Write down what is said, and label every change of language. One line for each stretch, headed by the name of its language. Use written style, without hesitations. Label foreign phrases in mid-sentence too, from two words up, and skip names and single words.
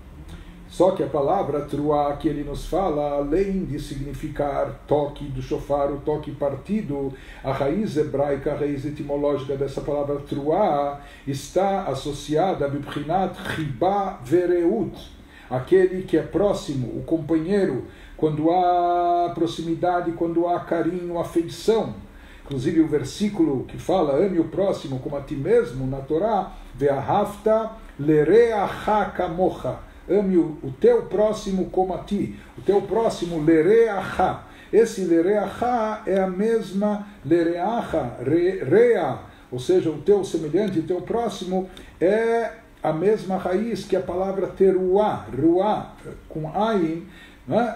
Portuguese: Só que a palavra Truah que ele nos fala, além de significar toque do shofar, o toque partido, a raiz hebraica, a raiz etimológica dessa palavra Truah, está associada a
Hebrew: בבחינת חיבה ורעות,
Portuguese: aquele que é próximo, o companheiro, quando há proximidade, quando há carinho, afeição. Inclusive o versículo que fala, ame o próximo como a ti mesmo, na Torá,
Hebrew: ואהבת לרעך כמוך,
Portuguese: ame o teu próximo como a ti, o teu próximo lereacha. Esse lereacha é a mesma lereacha, rea, ou seja, o teu semelhante, o teu próximo, é a mesma raiz que a palavra teruá, ruá, com ain, né?